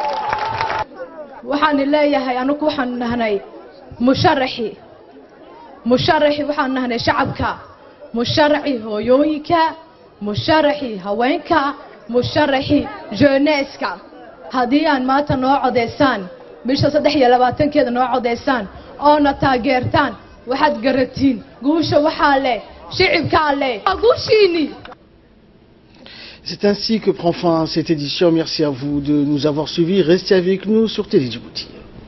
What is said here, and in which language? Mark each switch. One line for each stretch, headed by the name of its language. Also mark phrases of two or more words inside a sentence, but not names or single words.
Somali: waxaan leeyahay anaku waxaan nahnay musharaxi waxaan nahnay shacabka musharaxi hooyooyinka musharaxi haweenka musharaxi jeunesse haddii aan maanta noo codeysaan bisha 23 noo codeysaan oo na taageertaan waxaad garatiin guusha waxaa leh shicibka leh guushiini.
French: C'est ainsi que prend fin cette édition. Merci à vous de nous avoir suivis. Restez avec nous sur Télé Djibouti.